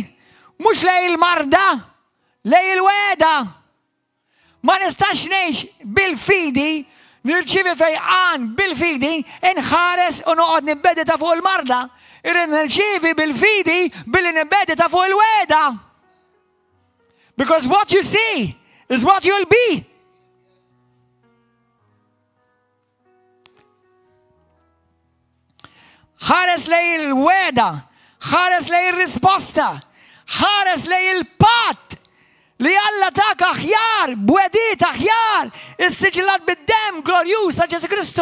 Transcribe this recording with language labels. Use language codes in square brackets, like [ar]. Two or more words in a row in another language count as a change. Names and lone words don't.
[mt] Mhux lejn il-marda, lejn il-weda. Ma nistax ngħix bil-fidi, nirċivi fejqan bil-fidi, inħares u noqgħod nibbedita fuq il-marda. Irrid nirċivi bil-fidi billi nibbedita fuq il-weda. [en] Because what you see is what you'll be. [mt] ħares lej il-weda, ħares lej il-risposta, ħares lej il-pat li Alla tak aħjar, bwedit aħjar, is-siġilat bid-dem glorjuż ta' Ġesu Kristu.